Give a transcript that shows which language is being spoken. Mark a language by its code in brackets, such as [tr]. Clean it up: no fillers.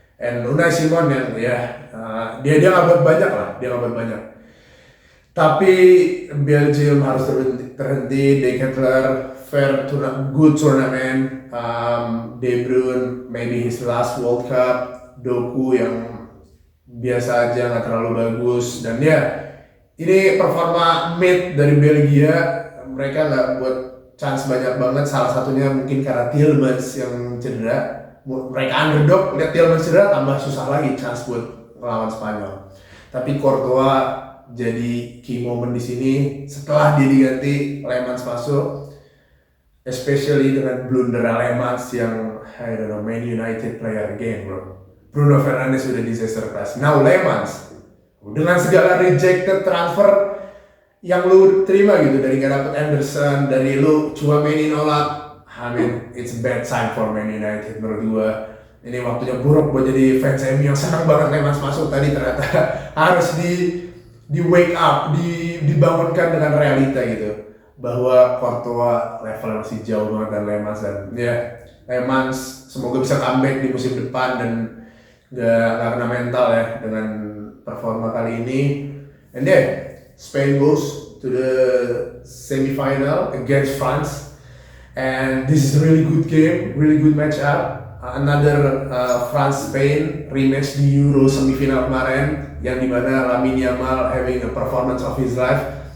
[id] And Unai Simon yang dia nggak buat banyak lah, tapi Belgium harus terhenti. [en] De Ketelaere, good tournament. De Bruyne maybe his last World Cup. [id] Doku yang biasa aja, nggak terlalu bagus. Dan ini performa mid dari Belgia. Mereka nggak buat chance banyak banget. Salah satunya mungkin karena Tielemans yang cedera. Mereka underdog, lihat Tielemans cedera tambah susah lagi chance buat melawan Spanyol. Tapi Courtois jadi key moment di sini setelah dia diganti Lemans masuk, [en] especially [id] dengan blunder Lemans yang [en] I don't know, Man United player again bro. [id] Bruno Fernandes sudah disaster class. [en] Now [id] Lemans dengan segala [en] rejected transfer [id] yang lu terima gitu, dari gak dapet Anderson, dari lu Tchouaméni nolak. [en] I mean, it's a bad sign for Man United [id] menurut gua. Ini waktunya buruk buat jadi fans MU yang senang banget Lemans masuk tadi, ternyata harus di [en] wake up, [id] dibangunkan dengan realita gitu, bahwa Courtois level masih jauh banget dan Lemans, dan Lemans semoga bisa comeback di musim depan dan gak kena mental ya dengan performa kali ini. [en] And Spain goes to the semi-final against France. And this is a really good game, really good match-up. Another France-Spain rematch [id] di Euro semifinal kemarin, yang dimana [en] Lamine Yamal having a performance of his life.